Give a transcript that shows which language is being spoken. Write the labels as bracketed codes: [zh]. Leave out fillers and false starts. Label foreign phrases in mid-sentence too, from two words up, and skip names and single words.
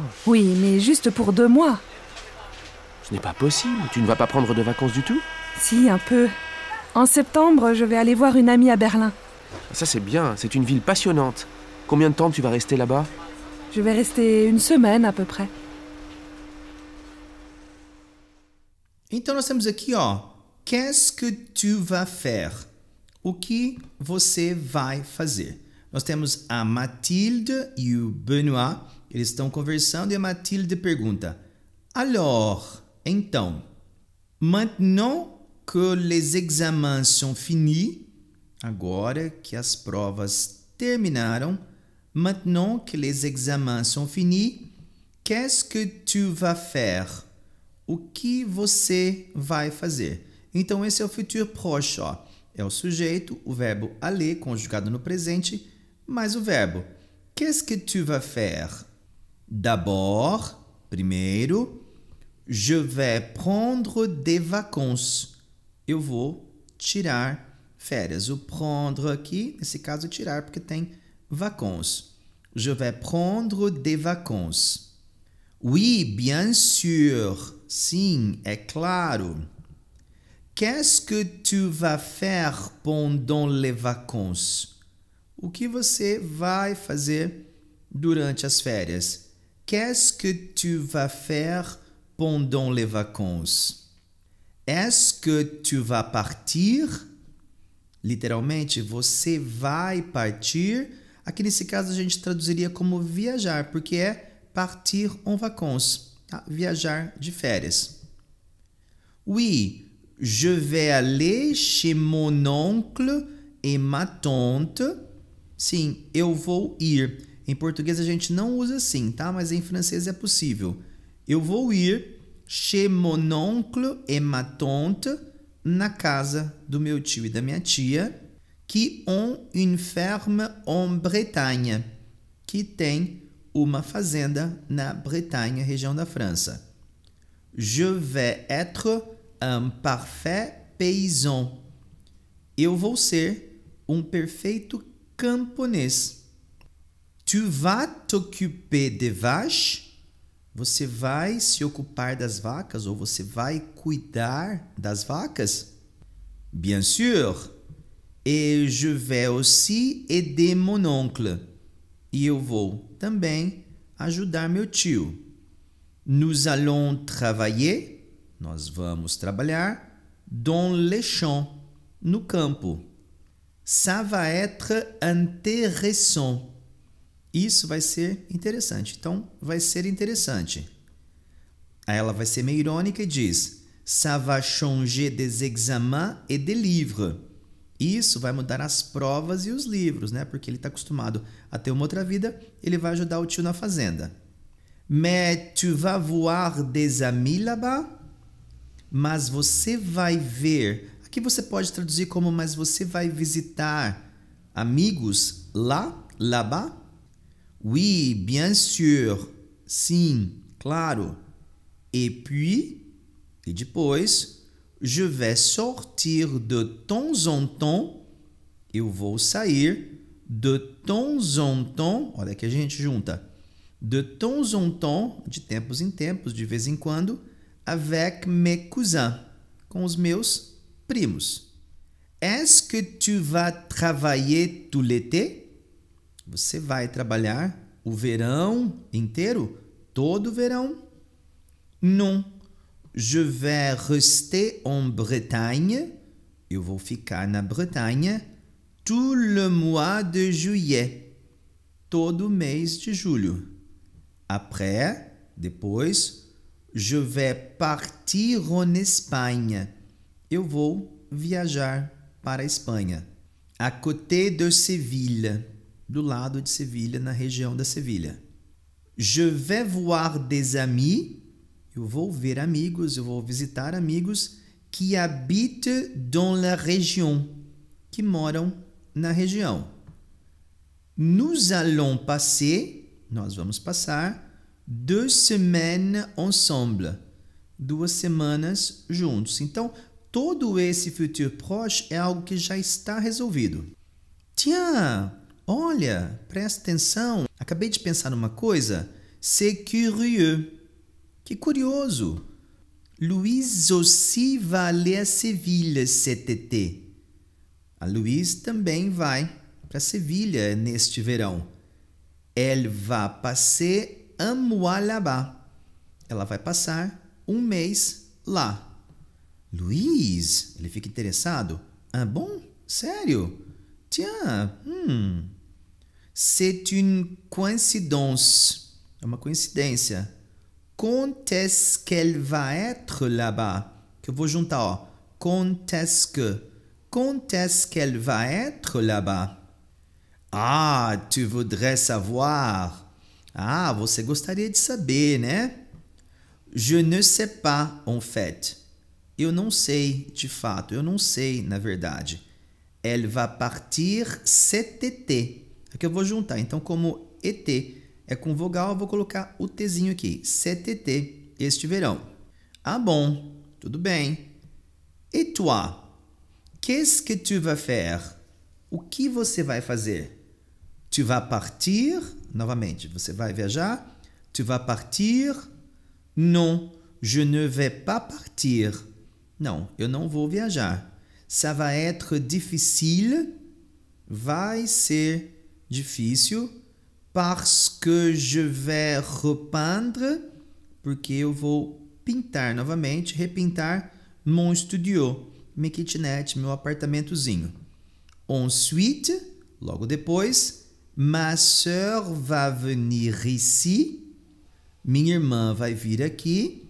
[fr] Oui, mais juste pour 2 mois. Ce n'est pas possible. Tu ne vas pas prendre de vacances du tout? Si, un peu. En septembre, je vais aller voir une amie à Berlin. Ça c'est bien, c'est une ville passionnante. Combien de temps tu vas rester là-bas? Je vais rester 1 semaine à peu près. [pt] Então nós temos aqui, ó, [fr] qu'est-ce que tu vas faire? [pt] O que você vai fazer? Nós temos a Mathilde e o Benoît, eles estão conversando e a Mathilde pergunta: [fr] Alors, então, maintenant que les examens sont finis, [pt] agora que as provas terminaram, [fr] maintenant que les examens sont finis, qu'est-ce que tu vas faire? [pt] O que você vai fazer? Então, esse é o [fr] futur proche, [pt] ó. É o sujeito, o verbo aller, conjugado no presente, mais o verbo. [fr] Qu'est-ce que tu vas faire? D'abord, primeiro, je vais prendre des vacances. [pt] Eu vou tirar férias. O prendre aqui, nesse caso, é tirar, porque tem vacances. [fr] Je vais prendre des vacances. Oui, bien sûr. [pt] Sim, é claro. [fr] Qu'est-ce que tu vas faire pendant les vacances? [pt] O que você vai fazer durante as férias? [fr] Qu'est-ce que tu vas faire pendant les vacances? Est-ce que tu vas partir? [pt] Literalmente, você vai partir. Aqui nesse caso a gente traduziria como viajar, porque é partir [fr] en vacances, [pt] tá? Viajar de férias. [fr] Oui, je vais aller chez mon oncle et ma tante. [pt] Sim, eu vou ir. Em português a gente não usa assim, tá? Mas em francês é possível. Eu vou ir [fr] chez mon oncle et ma tante, [pt] na casa do meu tio e da minha tia, [fr] qui ont une ferme en Bretagne, [pt] que tem uma fazenda na Bretanha, região da França. [fr] Je vais être un parfait paysan. [pt] Eu vou ser um perfeito camponês. [fr] Tu vas t'occuper des vaches? [pt] Você vai se ocupar das vacas ou você vai cuidar das vacas? [fr] Bien sûr. Et je vais aussi aider mon oncle. [pt] E eu vou também ajudar meu tio. [fr] Nous allons travailler, [pt] nós vamos trabalhar, [fr] dans les champs, [pt] no campo. [fr] Ça va être intéressant. [pt] Isso vai ser interessante. Então, vai ser interessante. Aí ela vai ser meio irônica e diz: [fr] Ça va changer des examens et des livres. [pt] Isso vai mudar as provas e os livros, né? Porque ele está acostumado a ter uma outra vida, ele vai ajudar o tio na fazenda. [fr] Mais tu vas voir des amis là-bas? [pt] Mas você vai ver. Aqui você pode traduzir como mas você vai visitar amigos lá, [fr] là-bas? Oui, bien sûr. [pt] Sim, claro. [fr] Et puis, [pt] e depois, [fr] je vais sortir de temps en temps. [pt] Eu vou sair [fr] de temps en temps. [pt] Olha que a gente junta. [fr] De temps en temps, [pt] de tempos em tempos, de vez em quando, [fr] avec mes cousins, [pt] com os meus primos. [fr] Est-ce que tu vas travailler tout l'été? [pt] Você vai trabalhar o verão inteiro? Todo o verão? [fr] Non. Je vais rester en Bretagne. [pt] Eu vou ficar na Bretanha [fr] tout le mois de juillet. [pt] Todo o mês de julho. [fr] Après, depois, je vais partir en Espagne. [pt] Eu vou viajar para a Espanha. [fr] À côté de Séville. [pt] Do lado de Sevilha, na região da Sevilha. [fr] Je vais voir des amis. [pt] Eu vou ver amigos, eu vou visitar amigos que [fr] habitent dans la région. [pt] Que moram na região. [fr] Nous allons passer, [pt] nós vamos passar, 2 semaines ensemble. 2 semanas juntos. Então, todo esse [fr] futur proche [pt] é algo que já está resolvido. Tiens, olha, presta atenção. Acabei de pensar numa coisa. [fr] C'est curieux. [pt] Que curioso. [fr] Louise aussi va aller à Séville cet été. [pt] A Louise também vai para Sevilha neste verão. [fr] Elle va passer un mois là-bas. [pt] Ela vai passar um mês lá. Louise, ele fica interessado. Ah, bom? Sério? [fr] Tiens, c'est une coïncidence. [pt] É uma coincidência. [fr] Quand est-ce qu'elle va être là-bas? [pt] Que eu vou juntar, ó. [fr] Quand est-ce qu'elle va être là-bas? Ah, tu voudrais savoir. [pt] Ah, você gostaria de saber, né? [fr] Je ne sais pas, en fait. [pt] Eu não sei, de fato. Eu não sei, na verdade. [fr] Elle va partir cet été. [pt] Aqui eu vou juntar. Então, como ET é com vogal, eu vou colocar o Tzinho aqui. [fr] Cet été, [pt] este verão. Ah, bom. Tudo bem. [fr] Et toi? Qu'est-ce que tu vas faire? [pt] O que você vai fazer? [fr] Tu vas partir? [pt] Novamente, você vai viajar? [fr] Tu vas partir? Non, je ne vais pas partir. [pt] Não, eu não vou viajar. [fr] Ça va être difficile. [pt] Vai ser difícil. [fr] Parce que je vais repeindre. [pt] Porque eu vou pintar novamente, repintar [fr] mon studio. [pt] Minha kitnet, meu apartamentozinho. [fr] Ensuite, [pt] logo depois, [fr] ma sœur va venir ici. [pt] Minha irmã vai vir aqui.